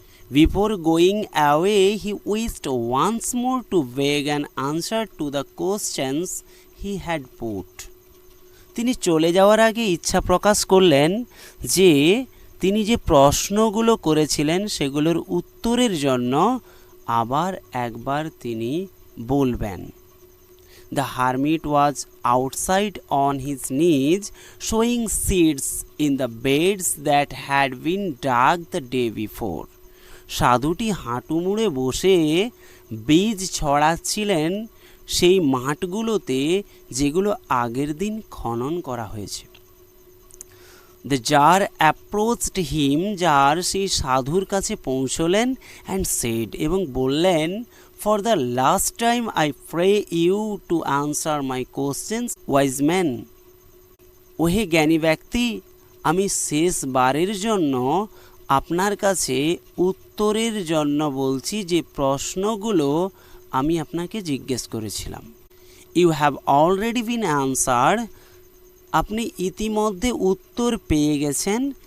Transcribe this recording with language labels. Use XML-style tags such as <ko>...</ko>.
<en>before going away he wished once more to beg an answer to the questions he had put,</en> <bn>তিনি চলে যাওয়ার আগে ইচ্ছা প্রকাশ করলেন যে তিনি যে প্রশ্নগুলো করেছিলেন সেগুলোর উত্তরের জন্য আবার একবার তিনি বলবেন।</bn> <en>The hermit was outside on his knees, sowing seeds in the beds that had been dug the day before.</en> <bn>সাধুটি হাঁটু মুড়ে বসে বীজ ছড়াচ্ছিলেন সেই মাঠগুলোতে যেগুলো আগের দিন খনন করা হয়েছে।</bn> <en>The jar approached him,</en> <bn>jar সেই সাধুর কাছে পৌঁছলেন,</bn> <en>and said,</en> <bn>এবং বললেন,</bn> <en>For the last time I pray you to answer my questions, wise man.</en> <bn>ওহে জ্ঞানী ব্যক্তি, আমি শেষবারের জন্য আপনার কাছে উত্তরের জন্য বলছি যে প্রশ্নগুলো আমি আপনাকে জিজ্ঞেস করেছিলাম।</bn> <en>you have already been answered,</en> <bn>আপনি ইতিমধ্যে উত্তর পেয়ে গেছেন।</bn>